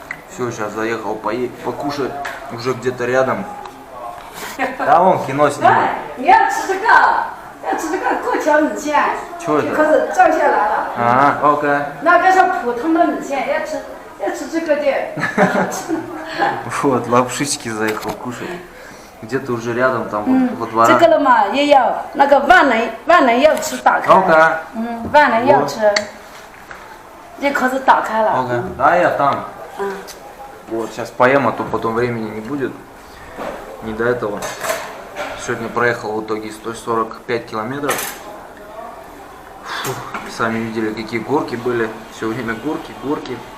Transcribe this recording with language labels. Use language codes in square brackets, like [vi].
[ru] Все, сейчас заехал покушать уже где-то рядом. Да, вон кино снимает. [zh] 你要吃这个，要吃这个过桥米线， [ru] Чё [zh] 就 [ru] это? [zh] 开始照下来了。 [ru] А, окей. [zh] 那个是普通的米线，要吃这个的。 [ru] Вот, лапшички заехал кушать. Где-то уже рядом, там вот, во [zh] 这 [ru] дворах. [zh] 个了嘛，也要那个万能钥匙打开。 [ru] Окей. [zh] 万能钥匙，这壳子打开了。 [ru] Окей. Да, я там. Вот, сейчас поем, а то потом времени не будет. Не до этого. Сегодня проехал в итоге 145 километров. Фух, сами видели, какие горки были. Все время горки, горки.